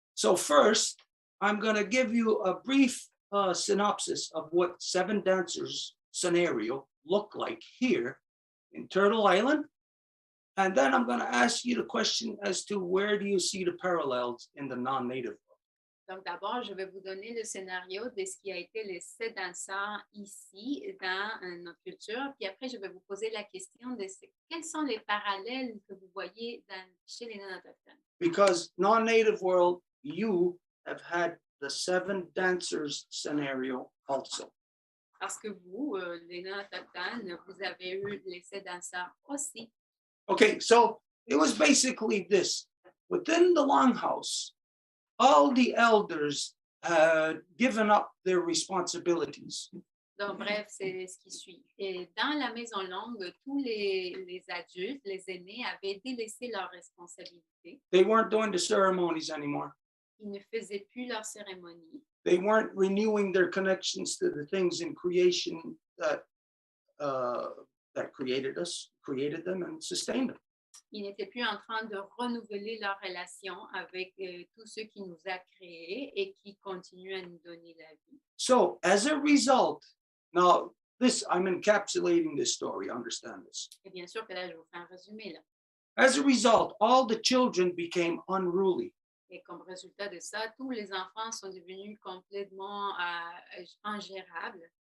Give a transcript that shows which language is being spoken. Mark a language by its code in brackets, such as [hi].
[en] So first, I'm going to give you a brief synopsis of what 7 dancers scenario look like here in Turtle Island. And then I'm going to ask you the question as to where do you see the parallels in the non-native world. [fr] Donc, d'abord, je vais vous donner le scénario de ce qui a été les 7 danseurs ici dans notre culture. Puis après, je vais vous poser la question de quels sont les parallèles que vous voyez chez les non-autochtones. [en] Because non-native world, you have had the 7 dancers scenario also. [fr] Parce que vous, les non-autochtones, vous avez eu les 7 danseurs aussi. [en] Okay, so it was basically this. Within the Longhouse, all the elders had given up their responsibilities. [fr] Donc, bref, c'est ce qui suit. Et dans la Maison longue, tous les adultes, les aînés, avaient délaissé leurs responsabilités. [en] They weren't doing the ceremonies anymore. [fr] Ils ne faisaient plus leur cérémonie. [en] They weren't renewing their connections to the things in creation that created us, created them, and sustained them. [fr] Ils n'étaient plus en train de renouveler leur relation avec tout ce qui nous a créés et qui continue à nous donner la vie. [en] So, as a result, now this I'm encapsulating this story. Understand this. [fr] Et bien sûr que là, je vous fais un résumé là. [en] As a result, all the children became unruly. [fr] Et comme résultat de ça, tous les enfants sont devenus complètement ingérables.